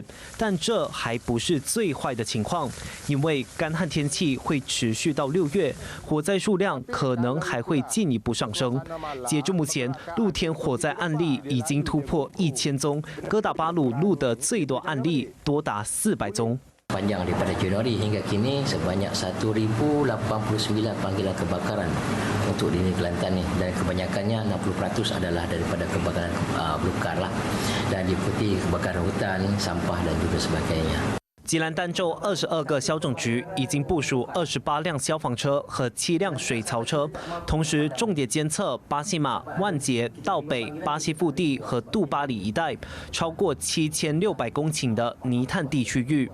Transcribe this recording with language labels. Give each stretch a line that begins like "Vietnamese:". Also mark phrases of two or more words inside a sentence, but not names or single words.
Chinese: 但这还不是最坏的情况，因为干旱天气会持续到6月，火灾数量可能还会进一步上升。截至目前，露天火灾案例已经突破1000宗，哥打巴鲁路的最多案例多达400宗。
Malay: Panjang daripada Januari hingga kini sebanyak 1089 panggilan kebakaran untuk di Kelantan ni dan kebanyakannya 60% adalah daripada kebakaran belukar lah dan diikuti kebakaran hutan, sampah dan juga sebagainya.
Chinese: 吉兰丹州22个消拯局已经部署28辆消防车和7辆水槽车，同时重点监测巴西马、万杰、道北、巴西腹地和杜巴里一带超过7600公顷的泥炭地区域。